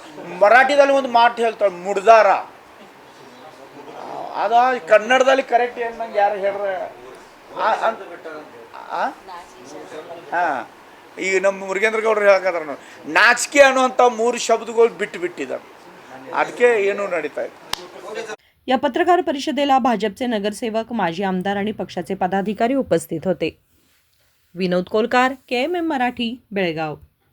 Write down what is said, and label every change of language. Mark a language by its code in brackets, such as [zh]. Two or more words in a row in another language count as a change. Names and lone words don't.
[kn] ಮರಾಠಿದಲ್ಲಿ ಒಂದು ಮಾತು ಹೇಳ್ತಾಳೆ ಮುಡ್ದಾರ, ಅದ ಕನ್ನಡದಲ್ಲಿ ಕರೆಕ್ಟ್ ಏನು ನಂಗೆ ಯಾರು ಹೇಳ್ರೆ. ಹಾಂ, ಈಗ ನಮ್ಮ ಮುರುಗೇಂದ್ರ ಗೌಡರು ಹೇಳಕತ್ತಾರ ನೋಡಿ, ನಾಚಿಕೆ ಅನ್ನುವಂಥ 3 ಶಬ್ದಗಳು ಬಿಟ್ಟಿದ್ದಾರೆ. ಅದಕ್ಕೆ ಏನೂ [mr] नडीता आहे. या पत्रकार परिषदेला भाजपचे नगरसेवक, माजी आमदार आणि पक्षाचे पदाधिकारी उपस्थित होते. विनोद कोलकार, KMM मराठी, बेळगाव.